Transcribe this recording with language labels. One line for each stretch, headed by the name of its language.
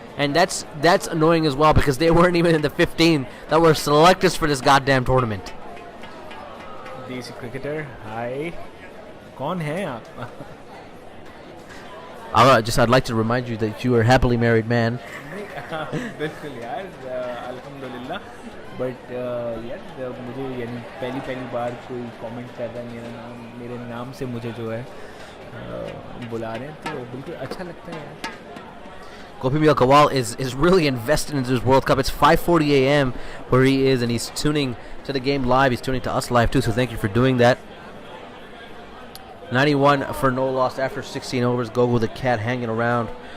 English: And that's annoying as well because they weren't even in the 15 that were selected for this goddamn tournament.
Hindi: Desi Cricketer, hi. Kaun hai aap?
English: I'd like to remind you that you are a happily married man.
Hindi: बिल्कुल यार, अल्हम्दुलिल्लाह. But यार मुझे यानी पहली बार कोई comment कर रहा है मेरे नाम से मुझे जो है बुला रहे हैं, तो बिल्कुल अच्छा लगता है यार.
English: Gopi Mia Kawal is really invested into this World Cup. It's 5:40 a.m. where he is, and he's tuning to the game live. He's tuning to us live too, so thank you for doing that. 91 for no loss after 16 overs. Gogo the Cat hanging around.